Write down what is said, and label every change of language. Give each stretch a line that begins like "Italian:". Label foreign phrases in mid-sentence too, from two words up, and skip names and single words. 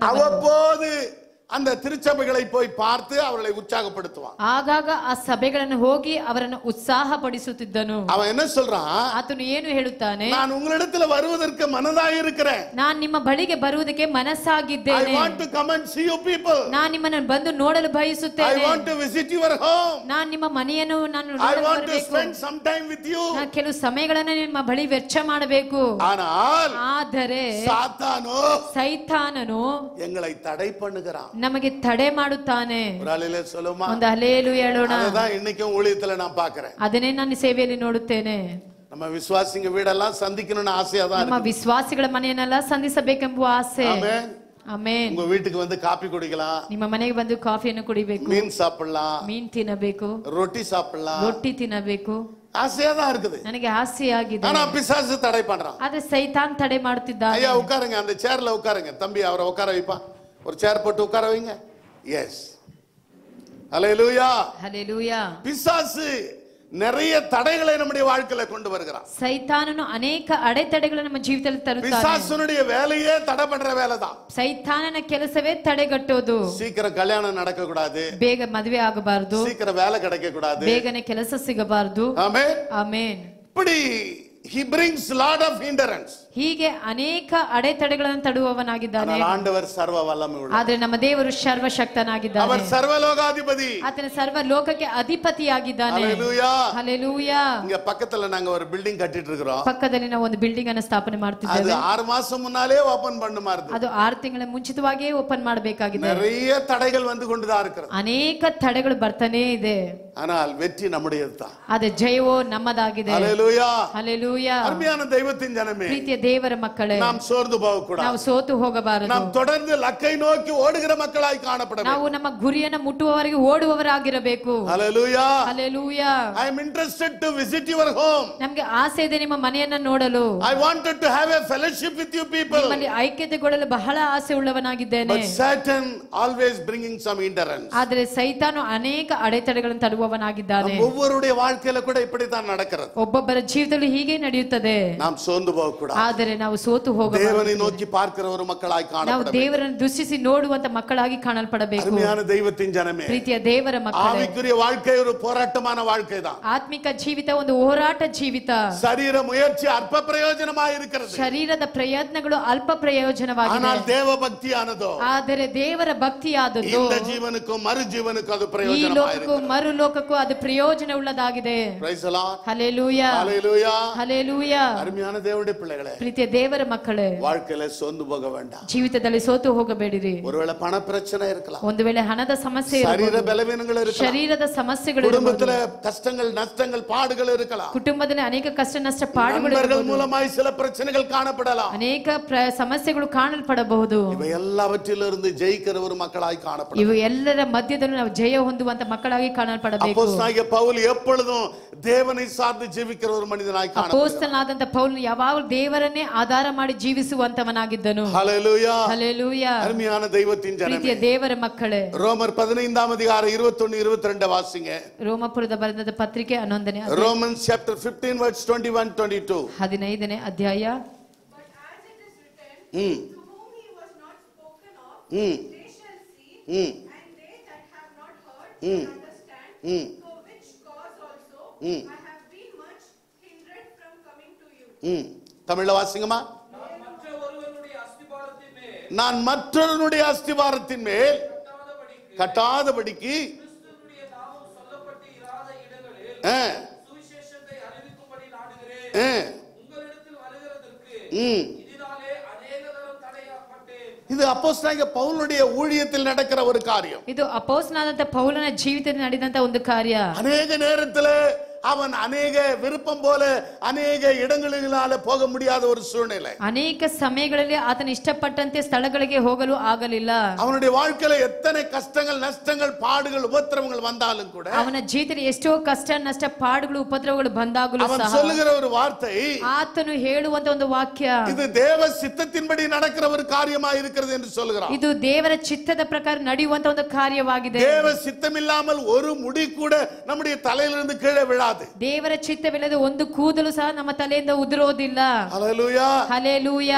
Tamil: அவ்வப்போது அந்த திருச்சபைகளை போய் பார்த்து அவர்களை உற்சாகப்படுத்துவான்.
Kannada: ಆಗಾಗ ಆ ಸಭೆಗಳನ್ನು ಹೋಗಿ ಅವರನ್ನು ಉತ್ಸಾಹ ಪಡಿಸುತ್ತಿದ್ದನು.
Tamil: அவன் என்ன சொல்றான்?
Kannada: ಆತನು ಏನು ಹೇಳುತ್ತಾನೆ?
Tamil: நான் உங்களிடத்துல வருவதற்கு மனதாய் இருக்கிறேன்.
Kannada: ನಾನು ನಿಮ್ಮ ಬಳಿಗೆ ಬರುವುದಕ್ಕೆ ಮನಸ್ಸಾಗಿದ್ದೇನೆ.
English: I want to come and see you people.
Kannada: ನಾನು ನಿಮ್ಮನ್ನು ಬಂದು ನೋಡಲು ಬಯಸುತ್ತೇನೆ.
English: I want to visit your home.
Kannada: ನಾನು ನಿಮ್ಮ ಮನೆಯನ್ನು ನಾನು
English: I
Kannada: ನೋಡಲು
English: want to
Kannada: ಬರಬೇಕು.
English: spend some time with you.
Kannada: ನಾನು ಕೆಲವು ಸಮಯಗಳನ್ನು ನಿಮ್ಮ ಬಳಿ ವೆಚ್ಚ ಮಾಡಬೇಕು. ಆದರೆ
Tamil: சாத்தானோ
Kannada: ಸೈತಾನನು
Tamil: எங்களை தடை பண்ணுகிறான்,
Kannada: ನಮಗೆ ತಡೆ ಮಾಡುತ್ತಾನೆ.
Tamil: ஒரு அலையில சொல்லுமா?
Kannada: ಒಂದು ಹಲ್ಲೆಲೂಯಾ ಹೇಳೋಣ.
Tamil: அதுதான் இன்னைக்கும் ஊழியத்துல நான் பார்க்கிறேன்.
Kannada: ಅದನ್ನೇ ನಾನು ಸೇವೆಯಲ್ಲಿ ನೋಡುತ್ತೇನೆ.
Tamil: நம்ம விசுவாசிங்க வீடெல்லாம் சந்திக்கணும்னு ஆசையா தான்
Kannada: ನಮ್ಮ
Tamil: இருக்கு.
Kannada: ವಿಶ್ವಾಸಿಗಳ ಮನೆಯನ್ನೆಲ್ಲ ಸಂಧಿಸಬೇಕೆಂಬ ಆಸೆ.
Tamil: ஆமென்.
Kannada: ಆಮೆನ್.
Tamil: உங்க வீட்டுக்கு வந்து காபி குடிக்கலாம்,
Kannada: ನಿಮ್ಮ ಮನೆಗೆ ಬಂದು ಕಾಫಿಯನ್ನು ಕುಡಿಬೇಕು,
Tamil: மீன் சாப்பிடலாம்,
Kannada: ಮೀನ್ ತಿನ್ನಬೇಕು,
Tamil: ரொட்டி சாப்பிடலாம்,
Kannada: ರೊಟ್ಟಿ ತಿನ್ನಬೇಕು,
Tamil: ஆசையா தான் இருக்குது.
Kannada: ನನಗೆ ಆಸೆಯಾಗಿದೆ.
Tamil: ஆனா பிசாசு தடை பண்றான்.
Kannada: ಆದ್ರೆ ಸೈತಾನ್ ತಡೆ ಮಾಡುತ್ತಿದ್ದಾನೆ.
Tamil: ஐயா உட்காருங்க, அந்த சேர்ல உட்காருங்க, தம்பி அவரை உட்கார வைப்பா, ஒரு சேர் போட்டு உட்கார வைங்க. எஸ், ஹல்லேலூயா.
Kannada: ಹಲ್ಲೆಲೂಯಾ.
Tamil: பிசாசு நிறைய தடைகளை நம்முடைய வாழ்க்கையில கொண்டு வருகிறான்.
Kannada: ಸೈತಾನನು ಅನೇಕ ಅಡೆತಡೆಗಳನ್ನು ನಮ್ಮ ಜೀವಿತದಲ್ಲಿ ತರುತ್ತಾನೆ.
Tamil: பிசாசுனுடைய வேலையே தடை பண்ற வேலைதான்.
Kannada: ಸೈತಾನನ ಕೆಲಸವೇ ತಡೆಗಟ್ಟೋದು.
Tamil: சீக்கிரம் கல்யாணம் நடக்க கூடாது,
Kannada: ಬೇಗ ಮದುವೆ ಆಗಬಾರದು,
Tamil: சீக்கிரம் வேலை கிடைக்க கூடாது,
Kannada: ಬೇಗನೆ ಕೆಲಸ ಸಿಗಬಾರದು.
Tamil: ஆமென்.
Kannada: ಆಮೆನ್.
English: இப்படி he brings lot of hindrance.
Kannada: ಹೀಗೆ ಅನೇಕ ಅಡೆತಡೆಗಳನ್ನು ತಡುವವನಾಗಿದ್ದಾನೆ.
Tamil: ஆனால் ஆண்டவர் சர்வ வல்லமை உள்ளவர்.
Kannada: ಆದ್ರೆ ನಮ್ಮ ದೇವರು ಸರ್ವಶಕ್ತನಾಗಿದ್ದಾನೆ.
Tamil: அவர் சர்வலோகாதிபதி.
Kannada: ಆತನ ಸರ್ವ ಲೋಕಕ್ಕೆ ಅಧಿಪತಿಯಾಗಿದ್ದಾನೆ.
Tamil: ஹல்லேலூயா.
Kannada: ಹಲ್ಲೆಲೂಯಾ.
Tamil: இங்க பக்கத்துல நாங்க ஒரு பில்டிங் கட்டிட்டு இருக்கிறோம்.
Kannada: ಪಕ್ಕದಲ್ಲಿ ನಾವು ಒಂದು ಬಿಲ್ಡಿಂಗ್ ಅನ್ನು ಸ್ಥಾಪನೆ
Tamil: அது
Kannada: ಮಾಡ್ತಿದ್ದೇವೆ.
Tamil: 6 மாசம் முன்னாலே ஓபன் பண்ணுமா இருக்கு.
Kannada: ಅದು 6 ತಿಂಗಳ ಮುಂಚಿತವಾಗಿಯೇ ಓಪನ್ ಮಾಡಬೇಕಾಗಿದೆ.
Tamil: நிறைய தடைகள் வந்து கொண்டுதான் இருக்கிறது.
Kannada: ಅನೇಕ ತಡೆಗಳು ಬರ್ತಾನೇ ಇದೆ.
Tamil: ஆனால் வெற்றி நம்முடையதுதான்.
Kannada: ಆದ್ರೆ ಜಯವೋ ನಮ್ಮದಾಗಿದೆ.
Tamil: ஹல்லேலூயா.
Kannada: ಹಲ್ಲೆಲೂಯಾ.
Tamil: அருமையான தெய்வத்தின் ஜனமே,
Kannada: ಪ್ರೀತಿಯ ದೇವರ ಮಕ್ಕಳೇ,
Tamil: நாம் சோர்ந்து போக கூடாது.
Kannada: ನಾವು ಸೋತು ಹೋಗಬಾರದು.
Tamil: நாம் தொடர்ந்து லக்கை நோக்கி ஓடுகிற மக்களாய் காணப்பட வேண்டும்.
Kannada: ನಾವು ನಮ್ಮ ಗುರಿಯನ್ನು ಮುಟ್ಟುವವರೆಗೆ ಓಡುವವರಾಗಿರಬೇಕು.
Tamil: ஹல்லேலூயா.
Kannada: ಹಲ್ಲೆಲೂಯಾ.
English: I am interested to visit your home.
Kannada: ನಮಗೆ ಆಸೆ ಇದೆ ನಿಮ್ಮ ಮನೆಯನ್ನ ನೋಡಲು.
English: I wanted to have a fellowship with you people.
Kannada: ನಿಮ್ಮಲ್ಲಿ ಐಕ್ಯತೆಗೊಳ್ಳಲು ಬಹಳ ಆಸೆ ಉಳ್ಳವನಾಗಿದ್ದೇನೆ.
English: But Satan always bringing some hindrance.
Kannada: ಆದರೆ ಸೈತಾನು ಅನೇಕ ಅಡೆತಡೆಗಳನ್ನು ತರುವ ಮಾಡುವವನಾಗಿದ್ದಾನೆ.
Tamil: ஒவ்வொருடைய வாழ்க்கையில கூட இப்படித்தான் நடக்கிறது.
Kannada: ಒಬ್ಬೊಬ್ಬರ ಜೀವಿತದಲ್ಲಿ ಹೀಗೆ ನಡೆಯುತ್ತದೆ.
Tamil: நாம் சோர்ந்து போக கூடாது.
Kannada: ಆದರೆ ನಾವು ಸೋತು ಹೋಗಬಾರದು.
Tamil: தேவனை நோக்கி பார்க்கிற ஒரு மக்களாய் காணப்பட
Kannada: ನಾವು ದೇವರನ್ನು ದೃಷ್ಟಿಸಿ ನೋಡುವಂತ ಮಕ್ಕಳಾಗಿ ಕಾಣಲ್ಪಡಬೇಕು.
Tamil: அருமையான தெய்வத்தின் ஜனமே,
Kannada: ಪ್ರೀತಿಯ ದೇವರ ಮಕ್ಕಳೇ,
Tamil: ஆவிக்குரிய வாழ்க்கை ஒரு போராட்டமான வாழ்க்கை தான்.
Kannada: ಆತ್ಮಿಕ ಜೀವಿತ ಒಂದು ಹೋರಾಟ ಜೀವಿತ.
Tamil: சரீர முயற்சி அற்ப பிரயோஜனமாய் இருக்கிறது.
Kannada: ಶರೀರದ ಪ್ರಯತ್ನಗಳು ಅಲ್ಪ ಪ್ರಯೋಜನವಾಗಿದೆ.
Tamil: ஆனால் தேவ பக்தியானதோ,
Kannada: ಆದರೆ ದೇವರ ಭಕ್ತಿಯಾದದ್ದು
Tamil: இந்த ஜீவனுக்கும் மறு ஜீவனுக்கும் அது
Kannada: ಈ
Tamil: பிரயோஜனமாய்
Kannada: ಲೋಕಕ್ಕೂ
Tamil: இருக்கிறது.
Kannada: ಮರು ಲೋಕಕ್ಕೂ ಅದು ಪ್ರಯೋಜನ ಉಳ್ಳದಾಗಿದೆ.
English: Praise the Lord.
Kannada: ಹಲ್ಲೆಲೂಯಾ,
Tamil: ஹalleluya.
Kannada: ಹಲ್ಲೆಲೂಯಾ.
Tamil: அருமையான தேவனுடைய பிள்ளைகளே,
Kannada: ಪ್ರೀತಿಯ ದೇವರ ಮಕ್ಕಳೇ,
Tamil: வாழ்க்கையில சோர்ந்து போக வேண்டாம்.
Kannada: ಜೀವಿತದಲ್ಲಿ ಸೋತು ಹೋಗಬೇಡಿರಿ.
Tamil: ஒருவேளை பண பிரச்சனை இருக்கலாம்,
Kannada: ಒಂದು ವೇಳೆ ಹಣದ ಸಮಸ್ಯೆ
Tamil: சரீர
Kannada: ಇರಬಹುದು,
Tamil: பலவீனங்கள் இருக்கலாம்,
Kannada: ಶರೀರದ ಸಮಸ್ಯೆಗಳು
Tamil: குடும்பத்துல
Kannada: ಇರಬಹುದು,
Tamil: கஷ்டங்கள் நஷ்டங்கள் பாடுகள் இருக்கலாம்,
Kannada: ಕುಟುಂಬದಲ್ಲಿ ಅನೇಕ ಕಷ್ಟ ನಷ್ಟ ಪಾಡುಗಳು
Tamil: நண்பர்கள்
Kannada: ಇರಬಹುದು,
Tamil: மூலமாய் சில பிரச்சனைகள் காணப்படலாம்.
Kannada: ಅನೇಕ ಸಮಸ್ಯೆಗಳು ಕಾಣಲ್ಪಡಬಹುದು.
Tamil: இவை எல்லாவற்றிலிருந்து ஜெயிக்கிற ஒரு மக்களாய் காணப்படும்.
Kannada: ಇವು ಎಲ್ಲರ ಮಧ್ಯದಲ್ಲೂ ನಾವು ಜಯ ಹೊಂದುವಂತ ಮಕ್ಕಳಾಗಿ ಕಾಣಲ್ಪಡಬೇಕು.
Tamil: அப்போஸ்தலனாகிய பவுல் எப்பொழுதும் தேவனை சார்ந்து ஜீவிக்கிற ஒரு மனிதனாய் காணப்படும்.
Kannada: ಅಪೊಸ್ತಲನಾದಂತ ಪೌಲನು ಯಾವಾಗಲೂ ದೇವರನ್ನೇ ಆಧಾರ ಮಾಡಿ ಜೀವಿಸುವಂತವನಾಗಿದ್ದನು.
Tamil: ஹalleluya.
Kannada: ಹಲ್ಲೆಲೂಯಾ.
Tamil: அருமையான தெய்வத்தின்
Kannada: ಪ್ರೀತಿಯ
Tamil: ஜனமே,
Kannada: ದೇವರ ಮಕ್ಕಳೇ,
Tamil: ரோமர் 15 அதிகாரம் 21 22 வாசிங்க.
Kannada: ರೋಮಪುರದ ಬರೆದ ಪತ್ರಿಕೆ 11ನೇ
English: Romans chapter 15 verse 21 22.
Kannada: 15ನೇ ಅಧ್ಯಾಯ.
English: But as it is written, to whom he was not spoken of, they shall see, and they that have not heard shall understand, for which cause also I have been much hindered from coming to you.
Tamil: தமிழ்ல வாசிங்கம்மா. நான் மற்றொருவனுடைய அஸ்திபாரத்தின் மேல் கட்டாதபடிக்கு இது அப்போஸ்தலனாகிய பவுலுடைய ஊழியத்தில் நடக்கிற ஒரு காரியம்.
Kannada: ಇದು ಅಪೊಸ್ತಲನಾದಂತ ಪೌಲನ ಜೀವಿತದಲ್ಲಿ ನಡೆದಂತ ಒಂದು ಕಾರ್ಯ.
Tamil: அநேக நேரத்துல அவன் அநேக விருப்பம் போல அநேக இடங்களினால போக முடியாத ஒரு சூழ்நிலை.
Kannada: ಅನೇಕ ಸಮಯಗಳಲ್ಲಿ ಆತನ ಇಷ್ಟಪಟ್ಟಂತೆ ಸ್ಥಳಗಳಿಗೆ ಹೋಗಲು ಆಗಲಿಲ್ಲ.
Tamil: அவனுடைய வாழ்க்கையில எத்தனை கஷ்டங்கள் நஷ்டங்கள் பாடுகள் உபத்திரவங்கள் வந்தாலும் கூட
Kannada: ಅವನ ಜೀವಿತದಲ್ಲಿ ಎಷ್ಟೋ ಕಷ್ಟ ನಷ್ಟ ಪಾಡುಗಳು ಉಪದ್ರವಗಳು ಬಂದಾಗಲೂ
Tamil: அவன்
Kannada: ಸಹ
Tamil: சொல்லுகிற ஒரு வார்த்தை,
Kannada: ಆತನು ಹೇಳುವಂತ ಒಂದು ವಾಕ್ಯ,
Tamil: இது தேவ சித்தத்தின்படி நடக்கிற ஒரு காரியமா இருக்கிறது என்று சொல்கிறான்.
Kannada: ಇದು ದೇವರ ಚಿತ್ತದ ಪ್ರಕಾರ ನಡೆಯುವಂತ ಒಂದು ಕಾರ್ಯವಾಗಿದೆ.
Tamil: தேவ சித்தமில்லாமல் ஒரு முடி கூட நம்முடைய தலையிலிருந்து கீழே விழாது.
Kannada: ದೇವರ ಚಿತ್ತವಿಲ್ಲದೆ ಒಂದು ಕೂದಲು ಸಹ ನಮ್ಮ ತಲೆಯಿಂದ ಉದುರೋದಿಲ್ಲ.
Tamil: ஹல்லேலூயா.
Kannada: ಹಲ್ಲೆಲೂಯಾ.